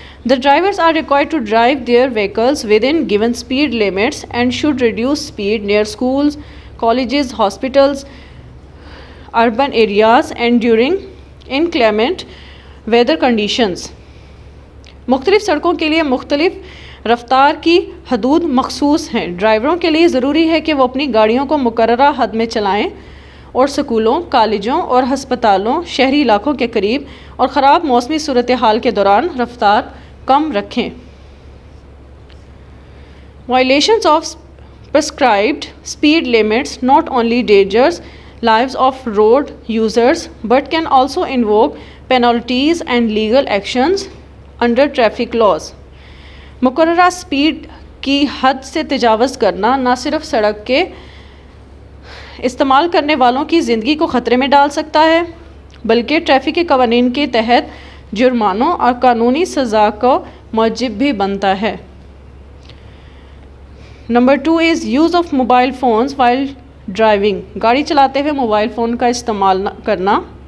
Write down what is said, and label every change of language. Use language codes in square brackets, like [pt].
[en] The drivers are required to drive their vehicles within given speed limits and should reduce speed near schools, colleges, hospitals, urban areas and during inclement weather conditions. [ur] مختلف سڑکوں کے لیے مختلف رفتار کی حدود مخصوص ہیں. ڈرائیوروں کے لیے ضروری ہے کہ وہ اپنی گاڑیوں کو مقررہ حد میں چلائیں اور سکولوں، کالجوں اور ہسپتالوں، شہری علاقوں کے قریب اور خراب موسمی صورتحال کے دوران رفتار کم رکھیں. [en] Violations of prescribed speed limits not only endangers lives of road users but can also invoke penalties and legal actions under traffic laws. [ur] مقررہ سپیڈ کی حد سے تجاوز کرنا نہ صرف سڑک کے استعمال کرنے والوں کی زندگی کو خطرے میں ڈال سکتا ہے بلکہ ٹریفک کے قوانین کے تحت جرمانوں اور قانونی سزا کو موجب بھی بنتا ہے. [en] Number 2 is use of mobile phones while driving. [ur] گاڑی چلاتے ہوئے موبائل فون کا استعمال کرنا.